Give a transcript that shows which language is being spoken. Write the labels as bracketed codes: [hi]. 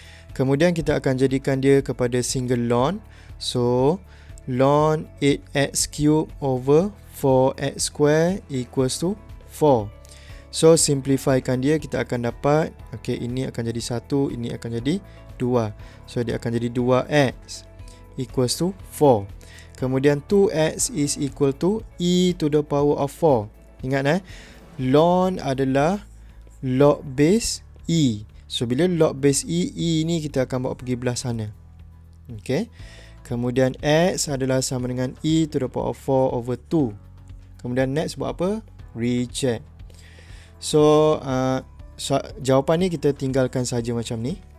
[ms] Kemudian kita akan jadikan dia kepada [en] single ln. So ln 8x cube over 4x square equals to 4. [ms] So simplifykan dia, kita akan dapat, okay, ini akan jadi 1, ini akan jadi 2. So dia akan jadi 2x equals to 4. [en] Kemudian 2x is equal to e to the power of 4. [ms] Ingat ln adalah log base e. So bila log base e ni kita akan bawa pergi belah sana. Okay. Kemudian x adalah sama dengan [en] e to the power of 4 over 2. [ms] Kemudian next buat apa? Recheck. So jawapan ni kita tinggalkan saja macam ni.